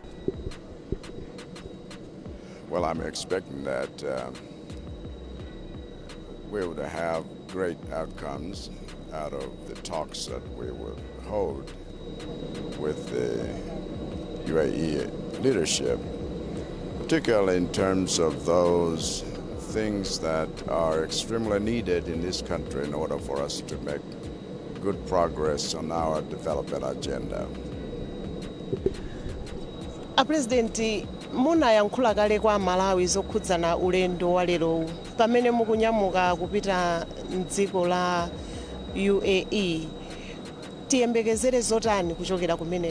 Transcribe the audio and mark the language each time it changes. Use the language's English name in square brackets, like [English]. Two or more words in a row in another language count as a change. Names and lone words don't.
[English] Well, I'm expecting that we would have great outcomes out of the talks that we will hold with the UAE leadership, particularly in terms of those things that are extremely needed in this country in order for us to make good progress on our development agenda. [Nyanja] President, munayankhula kale kwa Malawi zokhudzana ulendo wa lero pamene mukunyamuka kupita m'dziko la UAE. Tiyembekezere zotani kuchokera kumeneko?